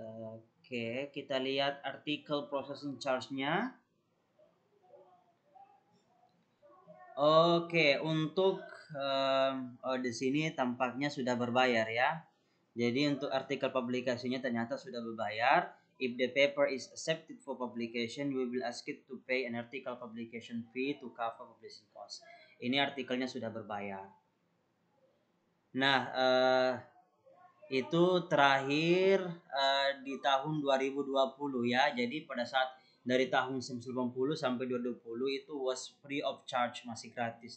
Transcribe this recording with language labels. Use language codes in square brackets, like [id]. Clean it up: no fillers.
[id] Oke, kita lihat artikel processing charge-nya. Oke, untuk di sini tampaknya sudah berbayar ya. Jadi untuk artikel publikasinya ternyata sudah berbayar. [en] If the paper is accepted for publication, we will ask it to pay an article publication fee to cover publishing cost. [id] Ini artikelnya sudah berbayar. Nah, itu terakhir di tahun 2020 ya. Jadi pada saat dari tahun 1990 sampai 2020 itu [en] was free of charge, [id] masih gratis.